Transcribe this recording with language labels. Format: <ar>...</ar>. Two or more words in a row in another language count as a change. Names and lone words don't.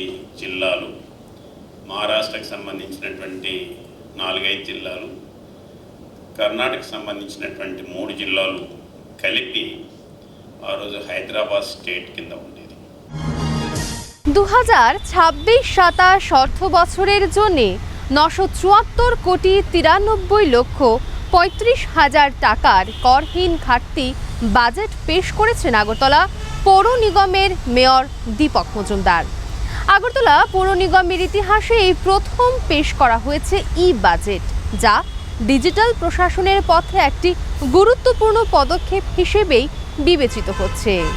<te>జిల్లాలు, మహారాష్ట్రకు సంబంధించినటువంటి 4-5 జిల్లాలు, కర్ణాటకకు సంబంధించినటువంటి 3 జిల్లాలు కలిపి ఆ రోజు హైదరాబాద్ స్టేట్ కింద ఉండేది।</te> <bn>2026-27 অর্থ বছরের জন্য 974 কোটি 93 লক্ষ 35 হাজার টাকার করহীন ঘাটতি বাজেট পেশ করেছেন আগরতলা পৌর নিগমের মেয়র দীপক মজুমদার। আগরতলা পৌর নিগমের ইতিহাসে এই প্রথম পেশ করা হয়েছে বাজেট, যা ডিজিটাল প্রশাসনের পথে একটি গুরুত্বপূর্ণ পদক্ষেপ হিসেবেই বিবেচিত হচ্ছে।</bn>